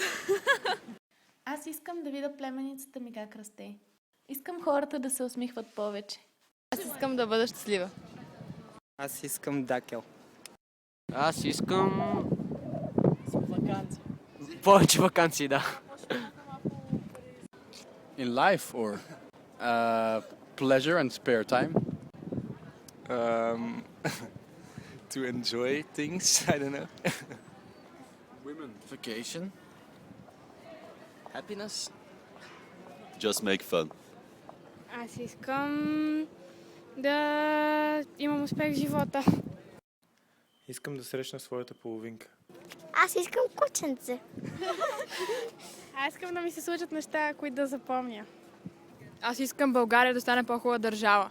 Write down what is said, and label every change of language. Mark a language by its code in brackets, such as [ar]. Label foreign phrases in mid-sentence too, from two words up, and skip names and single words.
[bg] Аз искам да видя племеницата ми как расте. Искам хората да се усмихват повече. Аз искам да бъда щастлива. Аз искам дакел. Аз искам Вакансии. Повече вакансии, да. [en] In life or pleasure and spare time? To enjoy things, I don't know. Women. Vacation. Happiness. Just make fun. [bg] Аз искам да имам успех в живота. Искам да срещна своята половинка. Аз искам кученце. Аз искам да ми се случат неща, които да запомня. Аз искам България да стане по-хубава държава.